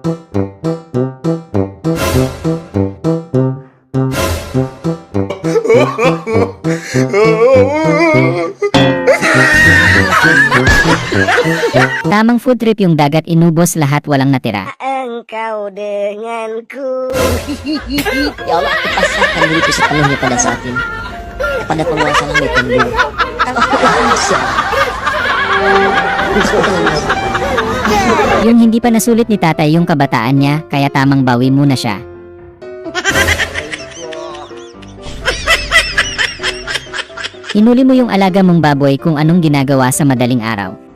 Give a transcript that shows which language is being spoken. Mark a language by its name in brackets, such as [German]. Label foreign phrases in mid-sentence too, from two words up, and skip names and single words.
[Filipino] Tamang [English] food trip [Filipino] yung dagat, inubos lahat, walang natira. [Indonesian] Engkau denganku. Ya Allah, aku pasrahkan diriku sepenuhnya pada saat ini. Pada penguasa langit dan bumi. [Filipino] Yung hindi pa nasulit ni tatay yung kabataan niya, kaya tamang bawi muna siya. Hinuli mo yung alaga mong baboy kung anong ginagawa sa madaling araw.